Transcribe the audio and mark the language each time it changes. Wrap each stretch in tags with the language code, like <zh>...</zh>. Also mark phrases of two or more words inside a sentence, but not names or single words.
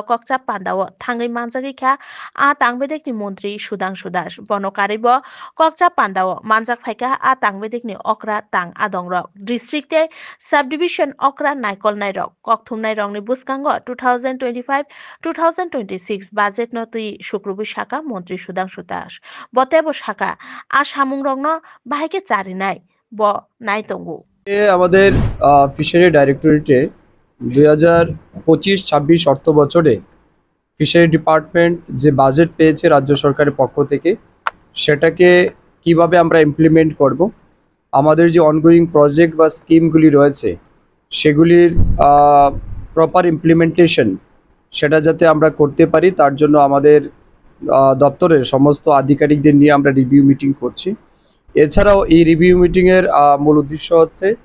<trp>kokcha panda o thangai manjagi kha a tangbedek ni montri Sudhanshu Das bonokaribo kokcha panda o manjak phaika a tangbedek ni okra tang adongrok</trp> <en>district subdivision</en> <trp>okra naikol nairok kokthumnai rongni buskango 2025-2026 budget notui Shukrubi Shaka Montri Sudhanshu Das Botebo Shaka Ashamung Rongno Bahike Charinai Bo Naitongu</trp> <bn>আমাদের</bn> <en>fishery directorate</en> <bn>2025-26 অর্থ বছরে</bn> <en>fishery department</en> <bn>যে বাজেট পেয়েছে রাজ্য সরকারের পক্ষ থেকে সেটাকে কিভাবে আমরা ইমপ্লিমেন্ট করব আমাদের যে</bn> <en>ongoing project</en> <bn>বা স্কিমগুলি রয়েছে সেগুলির</bn> <en>proper implementation</en> <bn>সেটা যাতে আমরা করতে পারি তার জন্য আমাদের দপ্তরের সমস্ত আধিকারিকদের নিয়ে আমরা</bn> <en>review meeting</en> <bn>করছি এছাড়াও এই</bn> <en>review meeting</en> <bn>মূল উদ্দেশ্য হচ্ছে</bn>